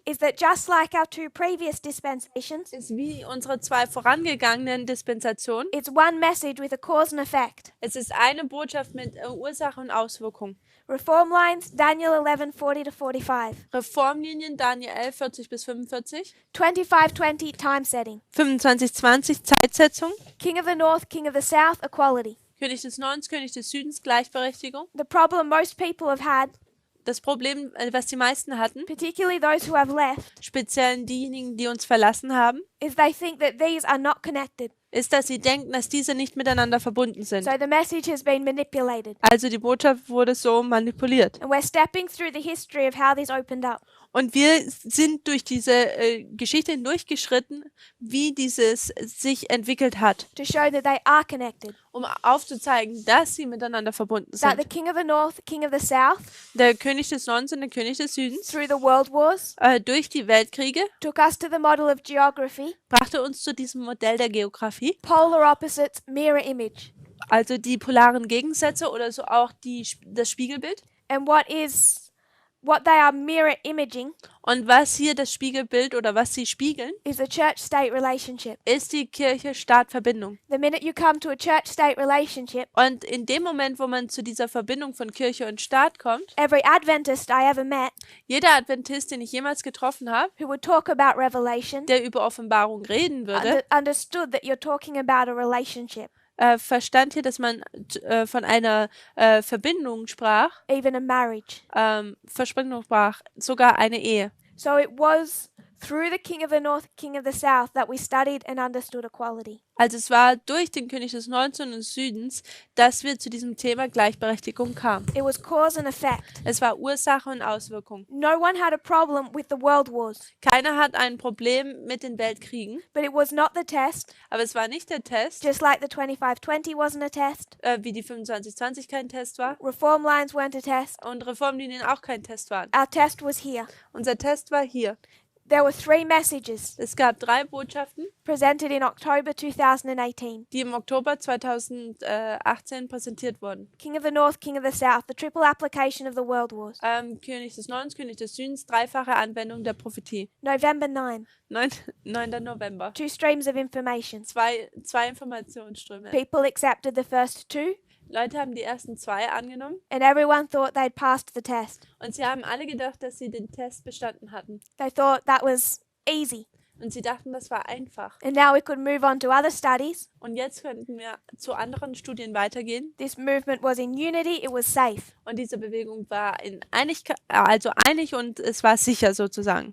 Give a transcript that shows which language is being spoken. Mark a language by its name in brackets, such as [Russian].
[English] is that just like our two previous dispensations, [German] ist wie unsere zwei vorangegangenen Dispensationen. [English] it's one message with a cause and effect. [German] Es ist eine Botschaft mit Ursache und Auswirkung. [English] Reform lines, Daniel 11, 40 to 45. [German] Reformlinien Daniel 11, 40 bis 45. [English] 25-20, time setting. [German] 25-20 Zeitsetzung. [English] King of the north, king of the south, equality. [German] König des Nordens, König des Südens, Gleichberechtigung. [English] The problem most people have had, [German] Das Problem, was die meisten hatten, [English] particularly those who have left, [German] speziell diejenigen, die uns verlassen haben, [English] is they think that these are not connected. [German] ist, dass sie denken, dass diese nicht miteinander verbunden sind. [English] So the message has been manipulated. [German] Also die Botschaft wurde so manipuliert. [English] And we're stepping through the history of how this opened up. [German] Und wir sind durch diese Geschichte hindurchgeschritten, wie dieses sich entwickelt hat, [English] To show that they are connected. [German] um aufzuzeigen, dass sie miteinander verbunden [English] That the [German] sind. [English] king of the north, king of the south, [German] Der König des Nordens und der König des Südens [English] through the world wars, [German] durch die Weltkriege [English] took us to the model of geography, [German] brachte uns zu diesem Modell der Geografie, [English] polar opposites, mirror image. [German] also die polaren Gegensätze oder so auch das Spiegelbild. [English] And what they are mirror imaging [German] Und was hier das Spiegelbild oder was sie spiegeln, [English] is a church-state relationship. [German] ist die Kirche-Staat-Verbindung. [English] The minute you come to a church-state relationship, [German] Und in dem Moment, wo man zu dieser Verbindung von Kirche und Staat kommt, [English] every Adventist I ever met [German] jeder Adventist, den ich jemals getroffen habe, [English] who would talk about Revelation [German] der über Offenbarung reden würde, [English] understood that you're talking about a relationship, [German] verstand hier, dass man von einer Verbindung sprach, [English] even a marriage. [German] Versprechung sprach, sogar eine Ehe. [English] So it was through the king of the north, king of the south that we studied and understood equality. [German] Also es war durch den König des Nordens und des Südens, dass wir zu diesem Thema Gleichberechtigung kamen. [English] It was cause and effect. [German] Es war Ursache und Auswirkung. [English] No one had a problem with the world wars, [German] Keiner hat ein Problem mit den Weltkriegen, [English] but it was not the test, [German] aber es war nicht der Test, [English] just like the 25-20 wasn't a test. [German] wie die 25-20 kein Test war [English] Reform lines weren't a test. [German] und Reformlinien auch kein Test waren. [English] Our test was here. [German] Unser Test war hier. [English] There were 3 messages [German] Es gab 3 Botschaften, [English] presented in October 2018. [German] die im Oktober 2018 präsentiert wurden. [English] King of the North, King of the South, the triple application of the world wars. [German] König des Nordens, König des Südens, dreifache Anwendung der Prophetie. [English] November 9, [German] 9. November. [English] 2 streams of information. [German] Zwei Informationsströme. [English] People accepted the first 2, [German] Leute haben die ersten 2 angenommen [English] and everyone thought they'd passed the test. [German] und sie haben alle gedacht, dass sie den Test bestanden hatten. [English] They thought that was easy. [German] Und sie dachten, das war einfach. [English] And now we could move on to other studies. [German] Und jetzt könnten wir zu anderen Studien weitergehen. [English] This movement was in unity, it was safe. [German] Und diese Bewegung war einig und es war sicher sozusagen.